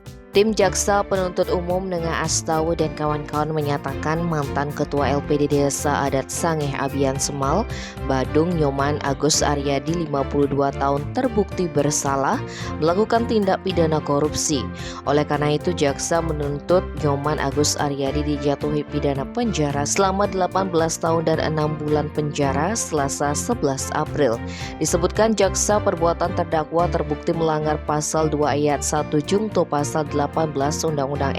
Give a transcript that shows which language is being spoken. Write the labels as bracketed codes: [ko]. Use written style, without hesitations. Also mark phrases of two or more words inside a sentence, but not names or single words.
[id] Tim Jaksa Penuntut Umum Nengah Astawa dan kawan-kawan menyatakan mantan Ketua LPD Desa Adat Sangeh Abian Semal, Badung Nyoman Agus Aryadi 52 tahun terbukti bersalah melakukan tindak pidana korupsi. Oleh karena itu, Jaksa menuntut Nyoman Agus Aryadi dijatuhi pidana penjara selama 18 tahun dan 6 bulan penjara Selasa 11 April. Disebutkan Jaksa perbuatan terdakwa terbukti melanggar pasal 2 ayat 1 Jungto pasal 18 Undang-Undang